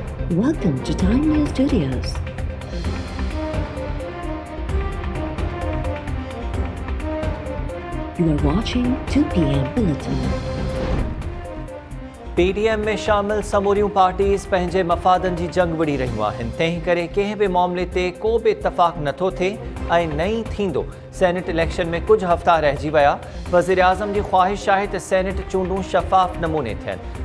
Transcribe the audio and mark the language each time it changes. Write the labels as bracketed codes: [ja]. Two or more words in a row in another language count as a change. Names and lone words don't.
[en] Welcome to Time News Studios. You are watching 2 p.m. Bulletin. [sd] PDM में शामिल समूरियूं पार्टीज़ पंहिंजे मफ़ादनि जी जंग विड़ी रहियूं आहिनि। तंहिं करे कंहिं बि मामले ते को बि इतफ़ाक़ नथो थिए ऐं न ई थींदो। [en] Senate election [sd] में कुझु हफ़्ता रहिजी विया। वज़ीर आज़म जी ख़्वाहिश आहे त सेनेट चूंडूं शफ़ाफ़ नमूने थियनि।